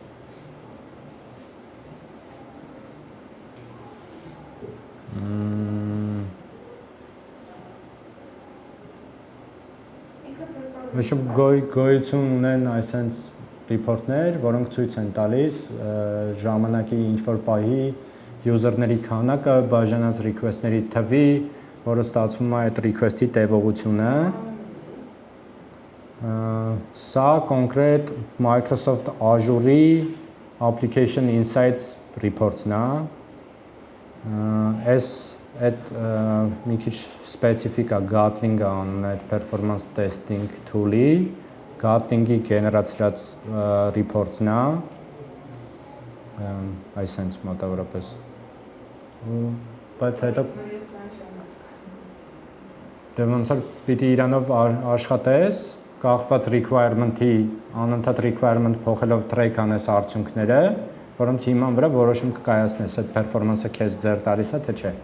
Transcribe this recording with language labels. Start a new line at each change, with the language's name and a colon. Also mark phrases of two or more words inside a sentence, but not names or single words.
Armenian: Գոյություն ունեն iSense report-ներ, որոնք ցույց են տալիս ժամանակի ինչ-որ պահի user-ների քանակը, բաժանած request-ների թվի, որը ստացվում է այդ request-ի տևողությունը։ Սա կոնկրետ Microsoft Azure-ի Application Insights report-ն է։ Այս այդ մի քիչ սպეციფიկ է Gatling-ը անունը այդ
English: performance testing tool-
Armenian: ի, Gatling-ի գեներացրած report-ն է։ iSense մոտավորապես։ Բայց հետո դե ոնց որ պիտի իրանով աշխատես, կախված requirement-ի, անընդհատ requirement փոխելով track անես արդյունքները, որոնց հիման վրա որոշում կկայացնես, այդ performance-ը քեզ ձեռ տալիս է թե չէ։